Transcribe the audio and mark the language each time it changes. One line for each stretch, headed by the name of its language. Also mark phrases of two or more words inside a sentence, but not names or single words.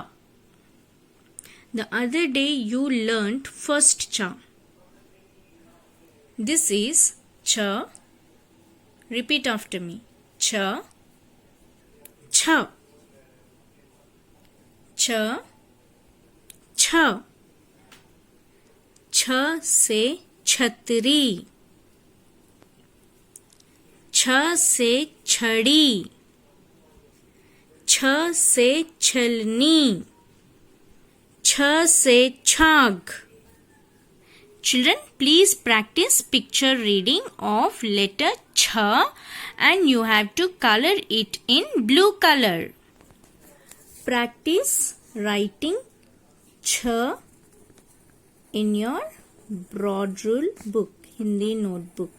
English: The other day you learnt first cha. This is cha. Repeat after me. Cha. Cha. Cha. Cha.
Hindi: छ से छतरी. छ से छड़ी. छ से छलनी. छ से छाग.
English: Children, please practice picture reading of letter Cha and you have to color it in blue color. Practice writing Cha in your broad rule book, Hindi notebook.